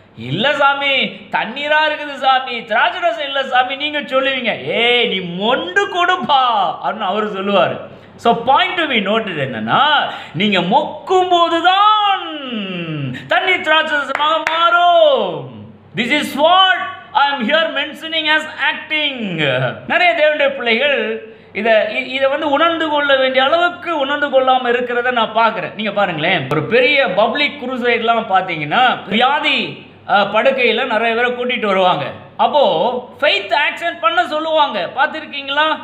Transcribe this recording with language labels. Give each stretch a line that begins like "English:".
Tamil: இல்ல சாமி, தண்ணீரா இருக்குது சாமி, திராட்சரசம் இல்ல சாமி நீங்க சொல்லுவீங்க. ஏய் நீ மொண்டு கொடுப்பா அப்படின்னு அவரு சொல்லுவாரு.
English: so point to be noted
Tamil: என்னன்னா, நீங்க மொக்கும் போதுதான் தண்ணீர் திராட்சரசமாக மாறும்.
English: This is what I am here mentioning as acting.
Tamil: நிறைய தேவனுடைய பிள்ளைகள் இதை வந்து உணர்ந்து கொள்ள வேண்டிய அளவுக்கு உணர்ந்து கொள்ளாமல் இருக்கிறத நான் பார்க்குறேன். நீங்கள் பாருங்களேன், ஒரு பெரிய பப்ளிக் குரூசைட்லாம் பார்த்தீங்கன்னா வியாதி படுக்கையில் நிறைய பேரை கூட்டிகிட்டு வருவாங்க. அப்போது ஃபெய்த் ஆக்ஷன் பண்ண சொல்லுவாங்க. பார்த்துருக்கீங்களா?